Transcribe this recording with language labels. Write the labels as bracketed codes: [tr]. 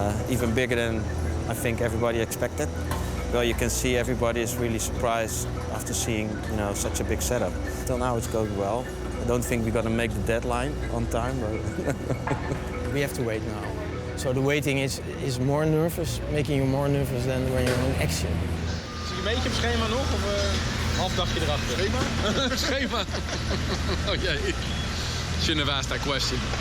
[en] Even bigger than I think everybody expected. Well, you can see everybody is really surprised after seeing, such a big setup. Till now it's going well. I don't think we're gonna make the deadline on time, but We have to wait now. So the waiting is more nervous, making you more nervous than when you're in action. [nl] Zit je een beetje op schema nog of half dagje erachter? Schema? Schema? Oh jee. [en] Shouldn't have asked that question.